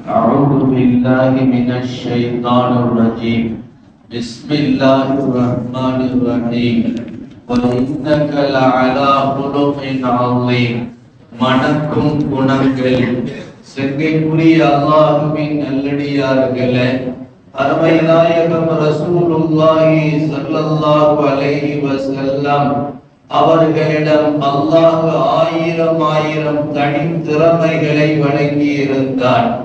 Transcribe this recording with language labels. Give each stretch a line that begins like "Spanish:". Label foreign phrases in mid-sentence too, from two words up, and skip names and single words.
Arabic: أعوذ بالله من الشيطان الرجيم بسم الله الرحمن الرحيم وإنك لعلى خلق عظيم
Tamil: மணக்கும் குணங்கள் செங்கைக்குரிய அல்லாஹ்வின் நல்லடியார்களே, அருமை நாயகம்
Arabic: رسول الله صلى الله عليه وسلم
Tamil: அவர்களிடம் அல்லாஹ் ஆயிரம் தனி திறமைகளை வழங்கி இருந்தான்.